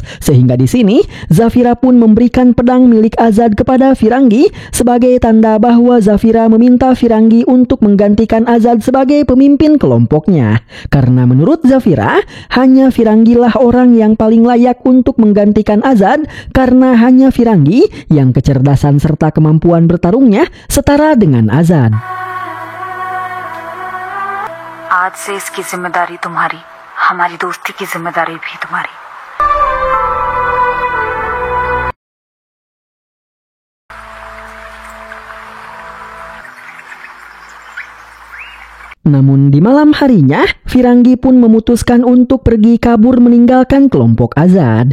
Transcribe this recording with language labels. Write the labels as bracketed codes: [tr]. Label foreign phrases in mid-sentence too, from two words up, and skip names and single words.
[id] Sehingga di sini Zafira pun memberikan pedang milik Azad kepada Firangi sebagai tanda bahwa Zafira meminta Firangi untuk menggantikan Azad sebagai pemimpin kelompoknya. Karena menurut Zafira hanya Firangilah orang yang paling layak untuk menggantikan Azad karena hanya Firangi yang kecerdasan serta kemampuan bertarungnya setara dengan Azad. [hi] आज से इसकी जिम्मेदारी तुम्हारी, हमारी दोस्ती की जिम्मेदारी भी तुम्हारी। [id] Namun di malam harinya, Firangi pun memutuskan untuk pergi kabur meninggalkan kelompok Azad.